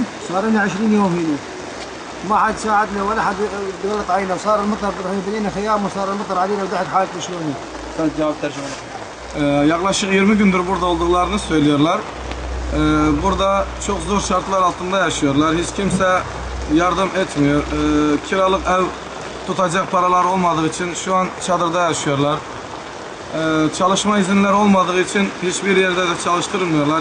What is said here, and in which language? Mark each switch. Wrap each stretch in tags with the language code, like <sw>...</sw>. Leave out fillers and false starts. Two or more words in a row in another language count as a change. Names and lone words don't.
<ar>صار لنا 20 يوم هنا، ما حد ساعدنا ولا حد ضغط علينا، صار المطر بنينا خيام وصار المطر علينا ودحت حالتنا شلون.</ar> <tr>Sen cevap tercüme. Yaklaşık 20 gündür burada olduklarını söylüyorlar. Burada çok zor şartlar altında yaşıyorlar. Hiç kimse yardım etmiyor. Kiralık ev tutacak paralar olmadığı için şu an çadırda yaşıyorlar. Çalışma izinleri olmadığı için hiçbir yerde de çalıştırmıyorlar.</tr>